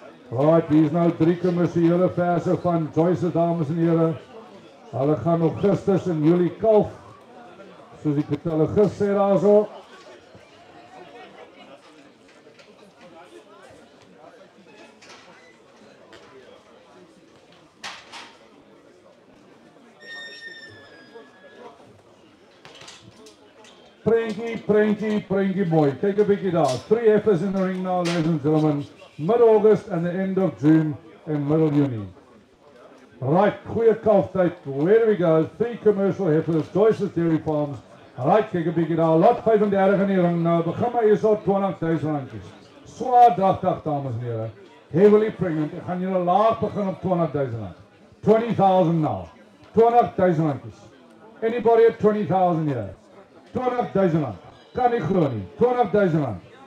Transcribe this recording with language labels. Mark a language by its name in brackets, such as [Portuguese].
[Afrikaans] Right, hier is nou 3 commerciële verse van Joyce, dames en heren. Hulle gaan Augustus en Julie kalf. Soos ek het hulle gesê daar so. Prentjie mooi. Kyk 'n bietjie daar. [English] 3 heifers in the ring now, ladies and gentlemen. Mid-August and the end of June and middle Juni. Right, [Afrikaans] goeie kalftyd. [English] Where do we go? 3 commercial heifers, Joyce's Dairy Farms. [Afrikaans] Right, kyk 'n bietjie daar. Lot 35 in die ring nou. Begin maar hier so 20,000 randjies. Swaar dragtig, dames en heren. [English] Heavily pregnant. [Afrikaans] Ek gaan julle laag begin op 20,000 rand. [English] 20,000 now. [Afrikaans] 20,000 randjies. [English] Anybody at 20,000 here? [Afrikaans] 20,000 rand. Kan nie glo nie. 20,000 rand.